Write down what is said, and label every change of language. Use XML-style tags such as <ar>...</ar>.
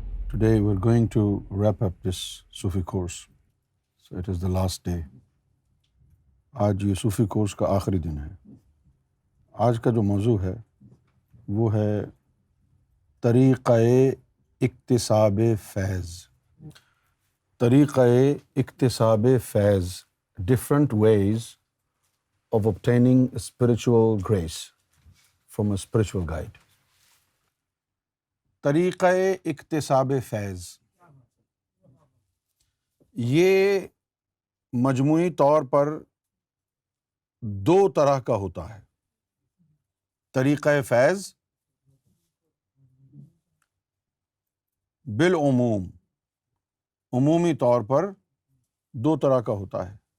<en>Today we're going to wrap up this Sufi course. So it is the last day.</en> <ur>آج یہ صوفی course کا آخری دن ہے. آج کا جو موضوع ہے وہ ہے طریقہ اکتساب فیض.</ur> <en>طریقہ اکتساب فیض, different ways of obtaining spiritual grace from a spiritual guide.</en> <ur>طریقہ اکتساب فیض یہ مجموعی طور پر دو طرح کا ہوتا ہے. طریقہ فیض بالعموم, عمومی طور پر دو طرح کا ہوتا ہے.</ur>